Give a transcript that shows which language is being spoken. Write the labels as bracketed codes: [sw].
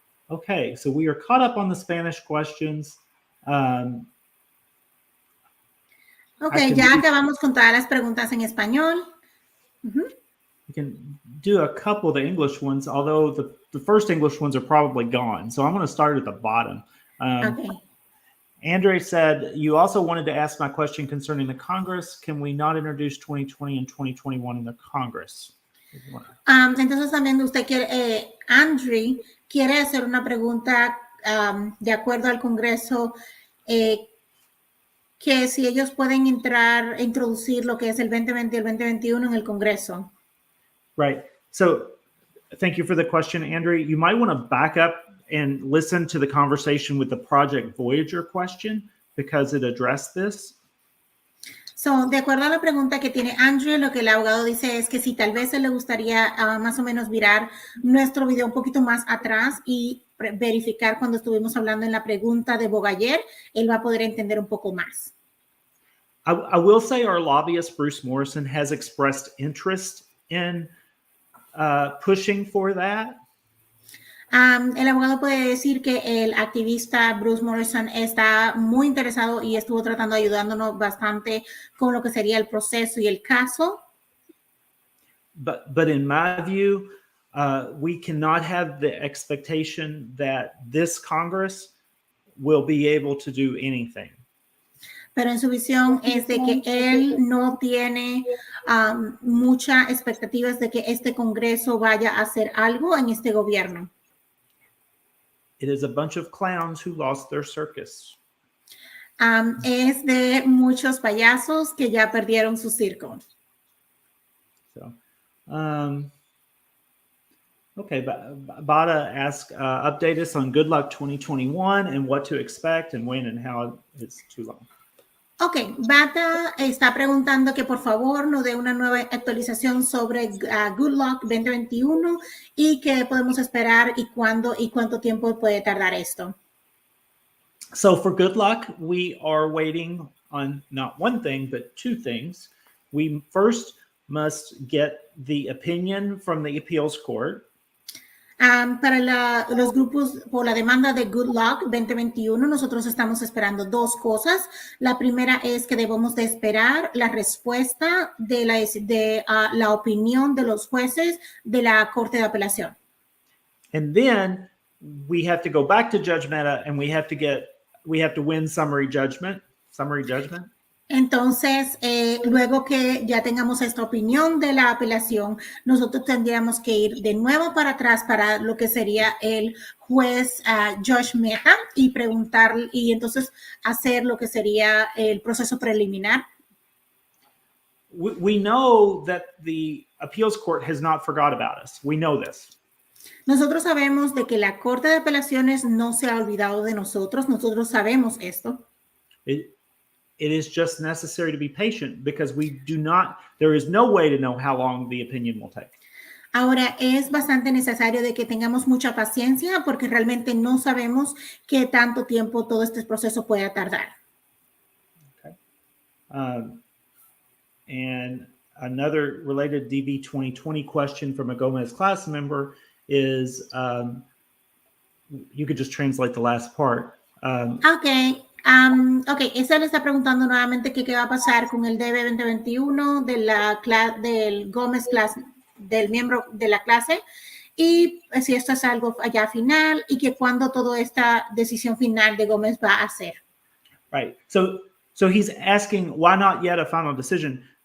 [en] Okay, so we are caught up on the Spanish questions. [es] Okay, ya acabamos con todas las preguntas en español. [en] We can do a couple of the English ones, although the first English ones are probably gone. So I'm going to start at the bottom. Okay. Andre said, you also wanted to ask my question concerning the Congress. Can we not introduce 2020 and 2021 in the Congress? [es] Entonces también usted quiere, Andre quiere hacer una pregunta de acuerdo al Congreso, que si ellos pueden introducir lo que es el 2020 y el 2021 en el Congreso. [en] Right. So thank you for the question, Andre. You might want to back up and listen to the conversation with the Project Voyager question because it addressed this. [es] So, de acuerdo a la pregunta que tiene Andrew, lo que el abogado dice es que si tal vez le gustaría más o menos virar nuestro video un poquito más atrás y verificar cuando estuvimos hablando en la pregunta de Voyager, él va a poder entender un poco más. [en] I will say our lobbyist, Bruce Morrison, has expressed interest in pushing for that. [es] El abogado puede decir que el activista Bruce Morrison está muy interesado y estuvo tratando de ayudándonos bastante con lo que sería el proceso y el caso. [en] But in my view, we cannot have the expectation that this Congress will be able to do anything. [es] Pero en su visión es de que él no tiene muchas expectativas de que este Congreso vaya a hacer algo en este gobierno. [en] It is a bunch of clowns who lost their circus. [es] Es de muchos payasos que ya perdieron su circo. [en] So, okay, Bada asked, update us on Good Luck 2021 and what to expect and when and how it's too long. [es] Ok, Bata está preguntando que por favor nos dé una nueva actualización sobre Good Luck 2021 y qué podemos esperar y cuándo y cuánto tiempo puede tardar esto. [en] So for Good Luck, we are waiting on not one thing, but two things. We first must get the opinion from the appeals court. [es] Para los grupos por la demanda de Good Luck 2021, nosotros estamos esperando dos cosas. La primera es que debemos de esperar la respuesta de la opinión de los jueces de la Corte de Apelación. [en] And then we have to go back to Judge Mehta and we have to win summary judgment. [es] Entonces, luego que ya tengamos esta opinión de la apelación, nosotros tendríamos que ir de nuevo para atrás para lo que sería el juez Judge Mehta y preguntar y entonces hacer lo que sería el proceso preliminar. [en] We know that the appeals court has not forgot about us. We know this. [es] Nosotros sabemos de que la Corte de Apelaciones no se ha olvidado de nosotros. Nosotros sabemos esto. [en] It is just necessary to be patient because there is no way to know how long the opinion will take. [es] Ahora, es bastante necesario de que tengamos mucha paciencia porque realmente no sabemos qué tanto tiempo todo este proceso pueda tardar. [en] Okay. And another related DB 2020 question from a Gomez class member is, you could just translate the last part. Okay. [es] Esa le está preguntando nuevamente qué va a pasar con el DB 2021 del Gómez clase, del miembro de la clase, y si esto es algo allá final y que cuándo toda esta decisión final de Gómez va a ser. [en] Right. So he's asking why not yet a final decision.